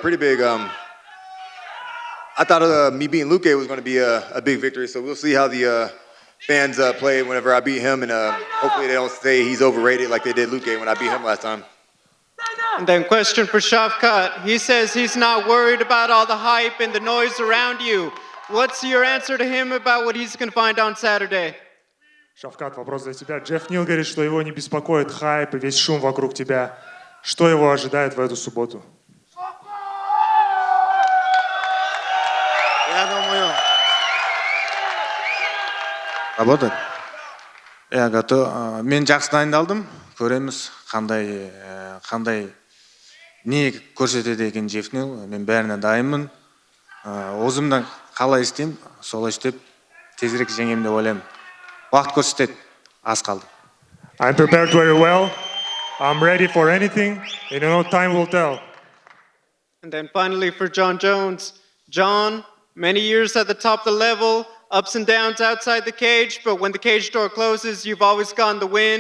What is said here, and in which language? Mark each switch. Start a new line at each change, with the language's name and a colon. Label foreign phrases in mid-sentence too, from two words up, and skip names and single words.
English: I thought me beating Luque was going to be a big victory, so we'll see how the fans play whenever I beat him, and hopefully they don't say he's overrated like they did Luque when I beat him last time. And then question for Shavkat. He says he's not worried about all the hype and the noise around you. What's your answer to him about what he's going to find on Saturday?
Russian: Шавкат, вопрос для тебя. Джефф Нил говорит, что его не беспокоит хайп и весь шум вокруг тебя. Что его ожидает в эту субботу? Работает.
Kazakh: Мен жақсы дайындалдым. Көреміз қандай не көрсетеді екен Жефнил. Мен бәріне дайынмын. Өзімді қалай істеймін, солай істеп тезірек жеңемін деп ойлаймын. Уақыт көрсетеді, аз қалды.
English: I'm prepared very well. I'm ready for anything, and time will tell. And then finally for Jon Jones. Jon, many years at the top of the level, ups and downs outside the cage, but when the cage door closes, you've always gotten the win.